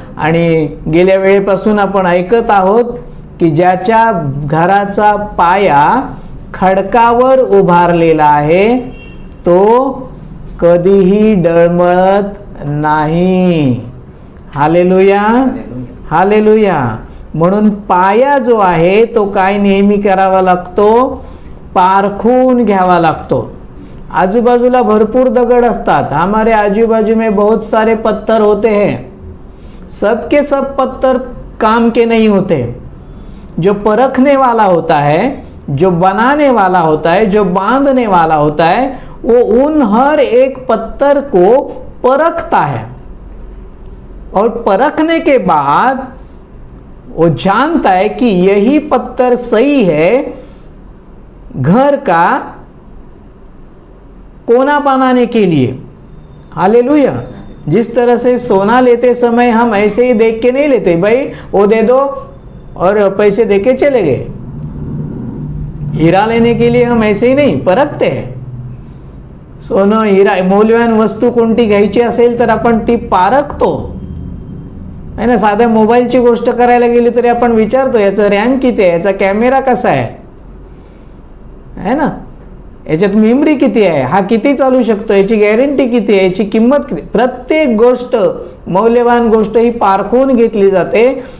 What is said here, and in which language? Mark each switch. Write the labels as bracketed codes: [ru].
[mr] आणि गेल्या वेळेपासून आपण ऐकत आहोत की ज्याच्या घराचा पाया खडकावर उभारलेला आहे तो कधीही डळमळत नाही। हालेलुया। हालेलुया। म्हणून पाया जो आहे तो काय नेहमी करावा लागतो? पारखून घ्यावा लागतो। आजूबाजूला भरपूर दगड असतात, [hi] हमारे आजू बाजू में बहुत सारे पत्थर होते हैं, सबके सब पत्थर काम के नहीं होते। जो परखने वाला होता है, जो बनाने वाला होता है, जो बांधने वाला होता है, वो उन हर एक पत्थर को परखता है और परखने के बाद वो जानता है कि यही पत्थर सही है घर का कोना बनाने के लिए। हालेलुया। जिस तरह से सोना लेते समय हम ऐसे ही देख के नहीं लेते, भाई वो दे दो और पैसे दे के चले गए। हीरा लेने के लिए हम ऐसे ही नहीं परखते हैं। [mr] सोनं, हीरा, मौल्यवान वस्तू कोणती घ्यायची असेल तर आपण ती पारखतो है ना। साध्या मोबाईलची गोष्ट करायला गेली तरी आपण विचारतो याचा रॅम किती आहे, याचा कॅमेरा कसा आहे ना। याच्यात मेमरी किती आहे, हा किती चालू शकतो, याची गॅरंटी किती आहे, याची किंमत किती, प्रत्येक गोष्ट मौल्यवान गोष्ट ही पारखून घेतली जाते.